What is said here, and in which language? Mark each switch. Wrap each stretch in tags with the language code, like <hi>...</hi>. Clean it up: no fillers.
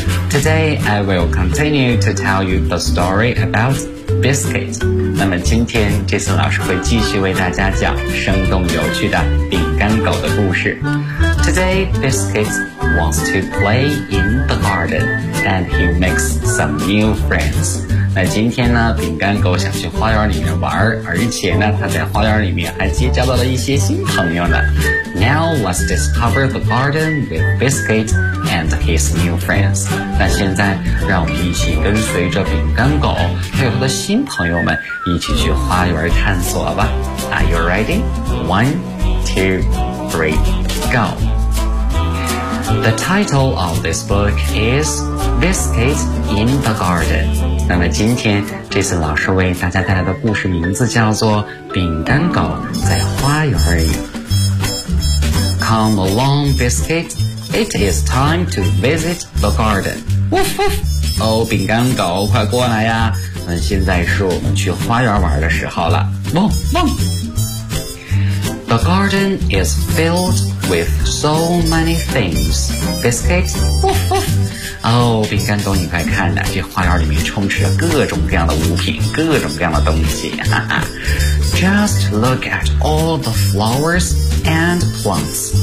<en>Today I will continue to tell you the story about biscuit.</en> <zh>那么今天 Jason 老师会继续为大家讲生动有趣的饼干狗的故事。</zh> <en>Today, Biscuit wants to play in the garden, and he makes some new friends.</en> <zh>那今天呢，饼干狗想去花园里面玩，而且呢，他在花园里面还结交到了一些新朋友呢。</zh> <en>Now, let's discover the garden with Biscuit and his new friends.</en> <zh>那现在，让我们一起跟随着饼干狗还有他的新朋友们一起去花园探索吧。</zh> <en>Are you ready? One, two, three. Go. The title of this book is Biscuit in the Garden.</en> <zh>那么今天这次老师为大家带来的故事名字叫做饼干狗在花园里。</zh> <en>Come along, Biscuit. It is time to visit the garden. Woof woof.</en> <zh>Oh, 饼干狗快过来呀。那现在是我们去花园玩的时候了。汪汪。</zh> <en>The garden is filled with so many things. Biscuit, woof woof.</en> <zh>Oh, 饼干狗，你快看呐，这花园里面充斥着各种各样的物品，各种各样的东西。</zh> <en>Just look at all the flowers and plants.</en>